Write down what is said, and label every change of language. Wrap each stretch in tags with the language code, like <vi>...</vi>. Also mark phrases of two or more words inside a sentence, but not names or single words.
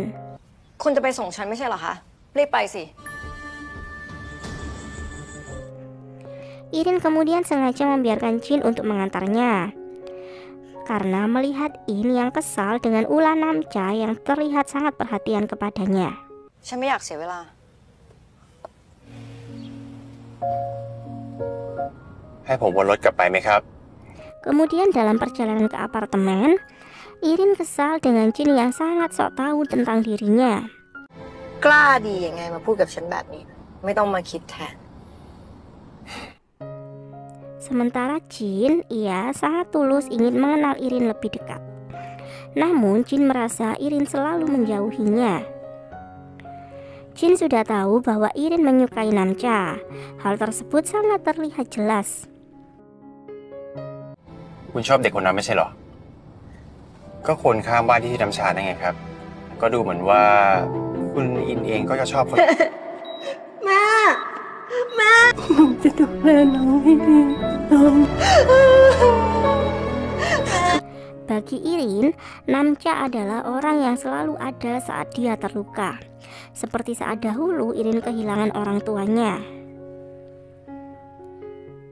<th>คุณจะไปส่งฉันไม่ใช่เหรอคะ รีบไปสิ</th> <id>Irin kemudian sengaja membiarkan Jin untuk mengantarnya, karena melihat In yang kesal dengan ulah Namcha yang terlihat sangat perhatian kepadanya.</id> <th>ฉันไม่อยากเสียเวลา ให้ผมวนรถกลับไปไหมครับ</th> <id>Kemudian dalam perjalanan ke apartemen, Irin kesal dengan Jin yang sangat sok tahu tentang dirinya.</id> <th>กล้าดียังไงมาพูดกับฉันแบบนี้ ไม่ต้องมาคิดแทน</th> <id>Sementara Jin, ia sangat tulus ingin mengenal Irin lebih dekat. Namun Jin merasa Irin selalu menjauhinya. Jin sudah tahu bahwa Irin menyukai Namcha. Hal tersebut sangat terlihat jelas.</id> <th>คุณชอบเด็กคนนั้นไม่ใช่เหรอ ก็คนข้างบ้านที่น้ำชาได้ไงครับ ก็ดูเหมือนว่าคุณอินเองก็จะชอบคน</th> <id>Bagi Irin, Namcha adalah orang yang selalu ada saat dia terluka. Seperti saat dahulu Irin kehilangan orang tuanya.</id>